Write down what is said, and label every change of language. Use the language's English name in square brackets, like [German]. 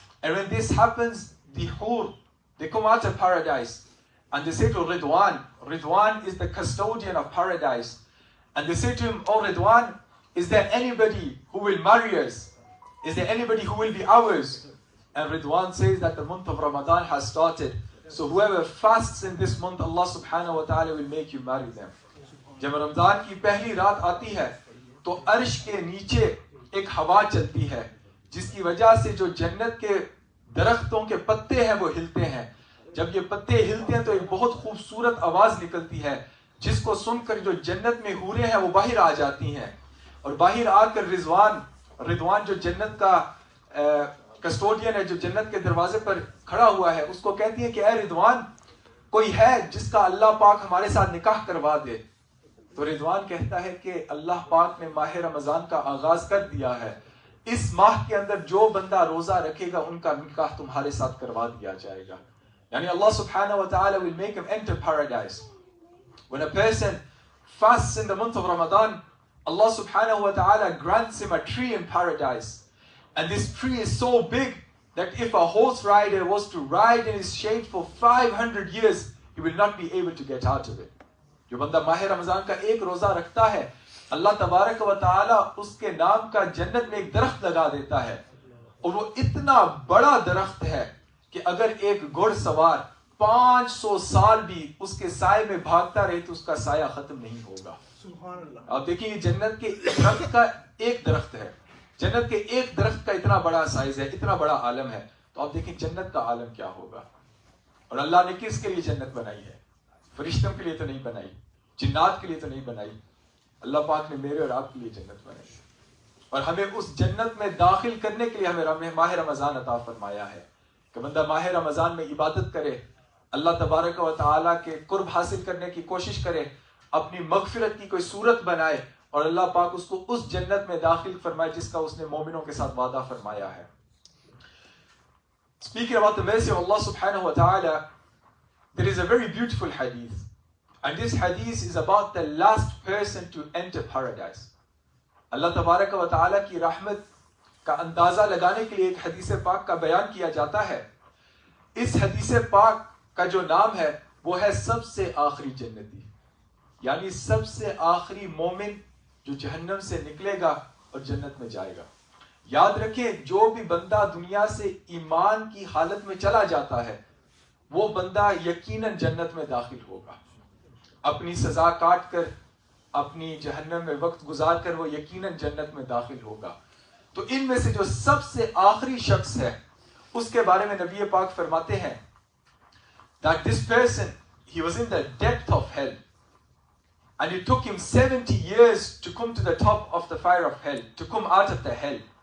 [English] And when this happens, the hur, they come out of paradise and they say to Ridwan, Ridwan is the custodian of paradise, and they say to him, oh Ridwan, is there anybody who will marry us? Is there anybody who will be ours? And Ridwan says that the month of Ramadan has started. So whoever fasts in this month, Allah subhanahu wa ta'ala will make you marry them. [Urdu] جب رمضان کی پہلی رات آتی ہے تو عرش کے نیچے ایک ہوا چلتی ہے جس کی وجہ سے جو جنت کے درختوں کے پتے ہیں وہ ہلتے ہیں. جب یہ پتے ہلتے ہیں تو ایک بہت خوبصورت آواز نکلتی ہے جس کو سن کر جو جنت میں حوریں ہیں وہ باہر آ جاتی ہیں, اور باہر آ کر رضوان جو جنت کا کسٹوڈین ہے, جو جنت کے دروازے پر کھڑا ہوا ہے, اس کو کہتی ہے کہ اے رضوان, کوئی ہے جس کا اللہ پاک ہمارے ساتھ نکاح کروا دے. تو رضوان کہتا ہے کہ اللہ پاک نے ماہ رمضان کا آغاز کر دیا ہے, اس ماہ کے اندر جو بندہ روزہ رکھے گا ان کا نکاح تمہارے ساتھ کروا دیا جائے گا. یعنی اللہ [English] subhanahu wa ta'ala will make him enter paradise. When a person fasts in the month of Ramadan, Allah subhanahu wa ta'ala grants him a tree in paradise. And this tree is so big that if a horse rider was to ride in its shade for 500 years, he will not be able to get out of it. [Urdu] جو بندہ ماہ رمضان کا ایک روزہ رکھتا ہے, اللہ تبارک و تعالی اس کے نام کا جنت میں ایک درخت لگا دیتا ہے, اور وہ اتنا بڑا درخت ہے کہ اگر ایک گھڑ سوار 500 سال بھی اس کے سائے میں بھاگتا رہے تو اس کا سایہ ختم نہیں ہوگا. سبحان اللہ. آپ دیکھیں یہ جنت کے درخت کا ایک درخت ہے, جنت کے ایک درخت کا اتنا بڑا سائز ہے, اتنا بڑا عالم ہے, تو آپ دیکھیں جنت کا عالم کیا ہوگا. اور اللہ نے کس کے لیے جنت بنائی ہے؟ فرشتوں کے لیے تو نہیں بنائی, جنات کے لیے تو نہیں بنائی, اللہ پاک نے میرے اور آپ کے لیے جنت بنائی, اور ہمیں اس جنت میں داخل کرنے کے لیے ہمیں ماہ رمضان عطا فرمایا ہے کہ بندہ ماہ رمضان میں عبادت کرے, اللہ تبارک و تعالیٰ کے قرب حاصل کرنے کی کوشش کرے, اپنی مغفرت کی کوئی صورت بنائے, اور اللہ پاک اس کو اس جنت میں داخل فرمائے جس کا اس نے مومنوں کے ساتھ وعدہ فرمایا ہے. [English] Speaking about the mercy of Allah subhanahu wa ta'ala, there is a very beautiful hadith. And this hadith is about the last person to enter paradise. [Urdu] اللہ تبارک و تعالیٰ کی رحمت کا اندازہ لگانے کے لیے ایک حدیث پاک کا بیان کیا جاتا ہے. اس حدیث پاک کا جو نام ہے وہ ہے سب سے آخری جنتی, یعنی سب سے آخری مومن جو جہنم سے نکلے گا اور جنت میں جائے گا. یاد رکھیں, جو بھی بندہ دنیا سے ایمان کی حالت میں چلا جاتا ہے وہ بندہ یقیناً جنت میں داخل ہوگا. اپنی سزا کاٹ کر, اپنی جہنم میں وقت گزار کر وہ یقیناً جنت میں داخل ہوگا. تو ان میں سے جو سب سے آخری شخص ہے اس کے بارے میں نبی پاک فرماتے ہیں [English] that this person, he was in the depth of hell and it took him 70 years to come to the top of the fire of hell, to come out of the hell.